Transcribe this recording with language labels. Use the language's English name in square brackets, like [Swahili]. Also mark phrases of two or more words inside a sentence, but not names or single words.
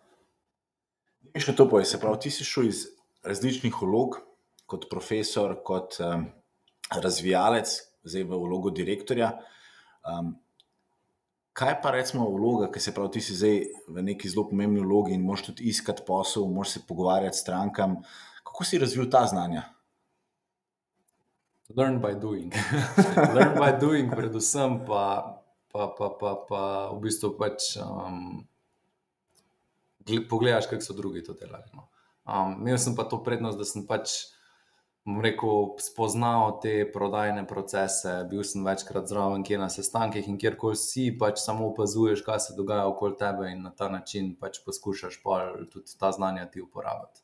[Slovenian] Še to povej, se pravi, ti si šel iz različnih vlog, kot profesor, kot razvijalec, zdaj v vlogo direktorja. Kaj pa recimo vloga, ki se pravi, ti si zdaj v neki zelo pomembni vlogi in moraš tudi iskati posel, moraš se pogovarjati s strankam. Kako si razvil ta znanja? [English] Learn by doing. Learn by doing, [Slovenian] predvsem pa v bistvu pač pogledaš, kako so drugi to delali. Imel sem pa to prednost, da sem pač, bom rekel, spoznal te prodajne procese, bil sem večkrat zraven kje na sestankih, in kjerkoli si, pač samo opazuješ, kaj se dogaja okoli tebe, in na ta način pač poskušaš tudi ta znanja ti uporabiti.